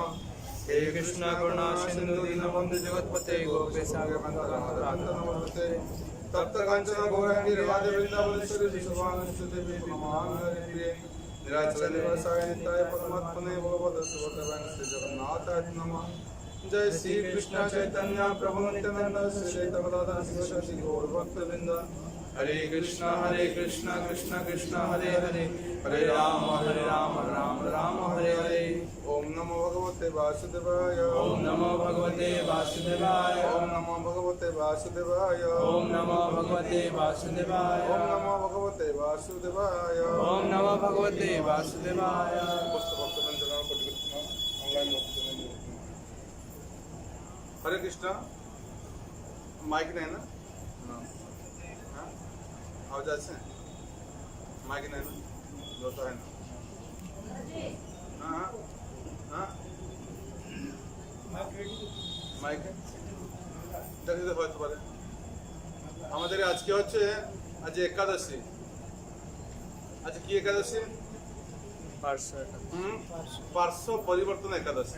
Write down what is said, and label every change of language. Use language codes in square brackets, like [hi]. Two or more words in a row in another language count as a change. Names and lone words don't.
[sa] हे कृष्ण करुणा सिंधु दीनबंधु जगत्पते गोपेश नमस्ते तप्त कांचन गौरांगी राधे वृंदावनेश्वरी सुभानुसुते नमामि निराचल निवासाय नित्याय परमात्मने भगवते सुभद्राय श्री जगन्नाथाय नमः। जय श्री कृष्ण चैतन्य प्रभु नित्यानंद श्री चैतन्य गदाधर शिवशक्ति गौर भक्तवृंद। हरे कृष्ण कृष्ण कृष्ण हरे हरे हरे राम राम राम हरे हरे। ओम नमो भगवते वासुदेवाय ओम नमो भगवते वासुदेवाय ओम नमो भगवते वासुदेवाय ओम नमो भगवते वासुदेवाय ओम नमो भगवते वासुदेवाय ओम नमो भगवते वासुदेवाय। [hi] हरे कृष्ण माइक नहीं ना आवाज আছে माइक नहीं ना जो तो है ना हाँ हाँ [bn] মাইক দেখতে হতে পারে। আমাদের আজকে হচ্ছে আজ একাদশী। আজ কি একাদশী? পার্শ্ব পরিবর্তন একাদশী।